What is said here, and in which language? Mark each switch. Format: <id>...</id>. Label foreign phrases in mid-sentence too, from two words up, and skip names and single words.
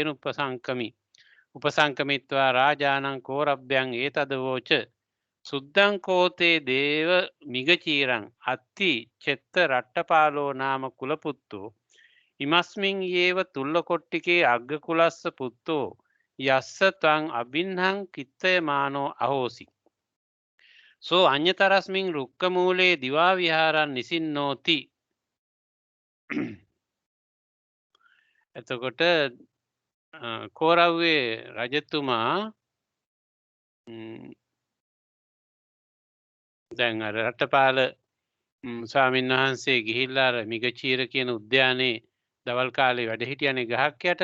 <pi>උපසංකමිත්වා රාජානං කෝරබ්බයන් ඒතදවෝච සුද්ධං කෝතේ දේව මිගචීරං අත්ති චෙත්ත රට්ටපාලෝ නාම කුලපුත්තෝ ඉමස්මින් යේව තුල්ලකොට්ටිකේ අග්ගකුලස්ස පුත්තෝ යස්ස ත්වං අබින්හං කිත්තයමානෝ අහෝසි. සෝ අඤ්‍යතරස්මින් රුක්කමූලේ දිවා විහාරං නිසින්නෝති.</pi> <si>එතකොට කෝරව්වේ රජතුමා දැන් අර රට්ටපාල ස්වාමීන් වහන්සේ ගිහිල්ලා අර මිගචීර කියන උද්‍යානයේ දවල් කාලේ වැඩ හිටියනේ ගහක් යට.</si>